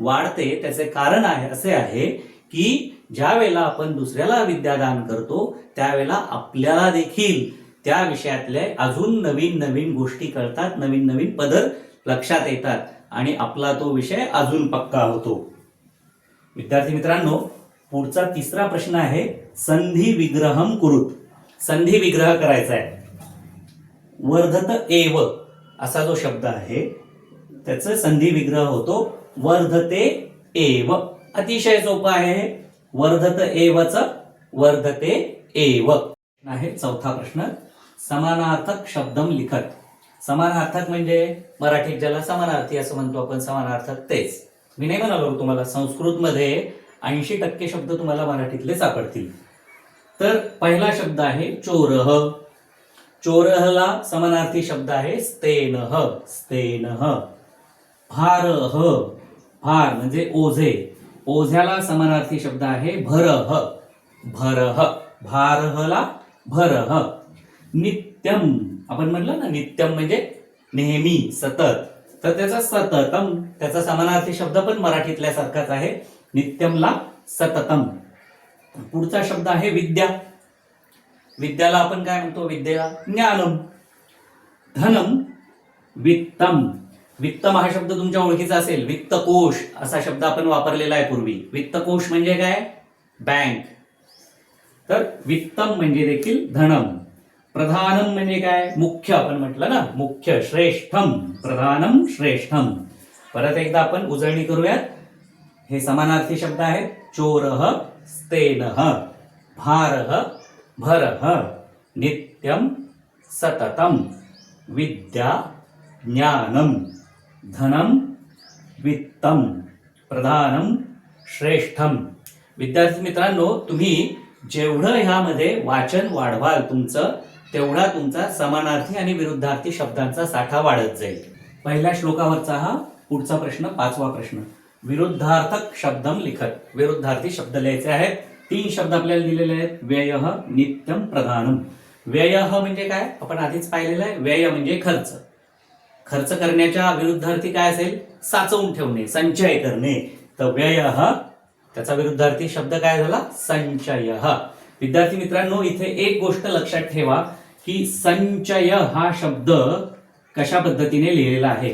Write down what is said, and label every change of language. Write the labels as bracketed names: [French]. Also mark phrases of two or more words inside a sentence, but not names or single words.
[Marathi] त्याचे कारण आहे असे आहे की ज्या वेळेला आपण दुसऱ्याला विद्यादान करतो त्यावेळेला आपल्याला देखील त्या विषयातल्या अजून नवीन नवीन गोष्टी कळतात, नवीन नवीन पदर लक्षात येतात आणि आपला तो विषय अजून पक्का होतो. विद्यार्थी मित्रांनो, पुढचा तिसरा प्रश्न आहे [Sanskrit] संधी विग्रहम कुरुत. [Marathi] संधी विग्रह करायचा आहे. वर्धत एव असा जो शब्द आहे त्याचा संधी विग्रह होतो [Sanskrit] वर्धते एव. [Marathi] अतिशय सोपं आहे. वर्धत एवच [Sanskrit] वर्धते एव [Marathi] आहे. चौथा प्रश्न [Sanskrit] समानार्थक शब्दम लिखत. [Marathi] समानार्थक म्हणजे मराठीत ज्याला समानार्थी असं म्हणतो आपण, समानार्थक तेच. मी नाही म्हणालो तुम्हाला संस्कृतमध्ये 80% शब्द तुम्हाला मराठीतले सापडतील. तर पहिला शब्द आहे चोरह. चोरहला समानार्थी शब्द आहे स्तेनह. स्तेनह. भारह. भार म्हणजे ओझे. ओझ्याला समानार्थी शब्द आहे भरह. भरह. भारहला भरह. नित्यम. आपण म्हटलं ना नित्यम म्हणजे नेहमी, सतत. तर त्याचा सततम, त्याचा समानार्थी शब्द पण मराठीतल्या सारखाच आहे. नित्यमला सततम. पुढचा शब्द आहे विद्या. विद्याला आपण काय म्हणतो? [Sanskrit] विद्या ज्ञानम. धनम वित्तम. [Marathi] वित्तम हा शब्द तुमच्या ओळखीचा असेल. वित्तकोश असा शब्द आपण वापरलेला आहे पूर्वी. वित्तकोश म्हणजे काय? बँक. तर वित्तम म्हणजे देखील धनम. प्रधानम म्हणजे काय? मुख्य. आपण म्हटलं ना मुख्य. श्रेष्ठम. [Sanskrit] प्रधानम श्रेष्ठम. [Marathi] परत एकदा आपण उजळणी करूयात. हे समानार्थी शब्द आहेत. [Sanskrit] चोरह, स्तेनह, भारह, भरह, नित्यम, सततम, विद्या, ज्ञानम, धनम, वित्तम, प्रधानम, श्रेष्ठम. [Marathi] विद्यार्थी मित्रांनो, तुम्ही जेवढं ह्यामध्ये वाचन वाढवाल तुमचं, तेवढा तुमचा समानार्थी आणि विरुद्धार्थी शब्दांचा साठा वाढत जाईल. पहिल्या श्लोकावरचा हा पुढचा प्रश्न, 5वा प्रश्न. [Sanskrit] विरुद्धार्थक शब्दम लिखत. [Marathi] विरुद्धार्थी शब्द लिहायचे आहेत. 3 शब्द आपल्याला दिलेले आहेत. [Sanskrit] व्ययः, नित्यम, प्रधानम. [Marathi] व्ययः म्हणजे काय? आपण आधीच पाहिलेलं आहे. व्यय म्हणजे खर्च. खर्च करण्याच्या विरुद्धार्थी काय असेल? साचवून ठेवणे, संचय करणे. तर व्ययः त्याचा विरुद्धार्थी शब्द काय झाला? संचयः. विद्यार्थी मित्रांनो, इथे एक गोष्ट लक्षात ठेवा की संचय हा शब्द कशा पद्धतीने लिहिलेला आहे.